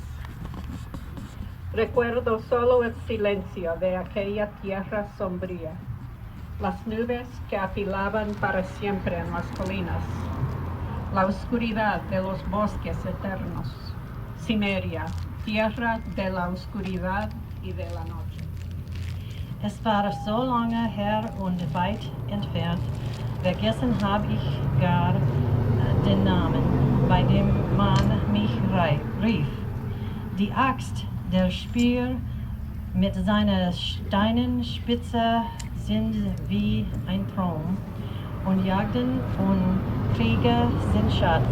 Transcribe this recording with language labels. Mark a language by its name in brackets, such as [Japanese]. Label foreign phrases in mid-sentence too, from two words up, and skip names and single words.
[Spanish] Recuerdo solo el silencio de aquella tierra sombría, las nubes que afilaban para siempre en las colinas, la oscuridad de los bosques eternos. Cimmeria, tierra de la oscuridad y de la noche. [German] Es war so lange her und weit entfernt, vergessen habe ich gar den Namen, bei dem man mich rief. Die Axt, der Speer mit seiner Steinenspitze sind wie ein Traum, und Jagden und Kriege sind Schatten.